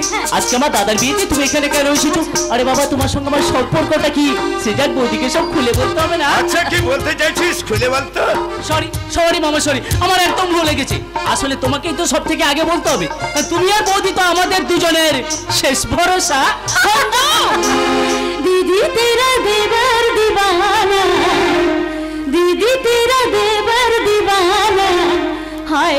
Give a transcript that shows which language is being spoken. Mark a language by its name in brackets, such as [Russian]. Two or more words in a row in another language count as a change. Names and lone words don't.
[Bangla] আজকে আমার দাদার বিয়েতে তুমি এখানে কেন এসেছো? আরে বাবা, তোমার সঙ্গে আমার সম্পর্কটা কি সেটা বৌদিকে সব খুলে বলতে হবে না? আচ্ছা কি বলতে চাইছিস খুলে বলতো। সরি মামা, সরি, আমার একদম ভুলে গেছে। আসলে তোমাকেই তো সব থেকে আগে বলতে হবে। আর তুমি আর বৌদি তো আমাদের দুজনের শেষ ভরসা। [Hindi] दीदी तेरा देवर दीवाना, दीदी तेरा देवर दीवाना, हाय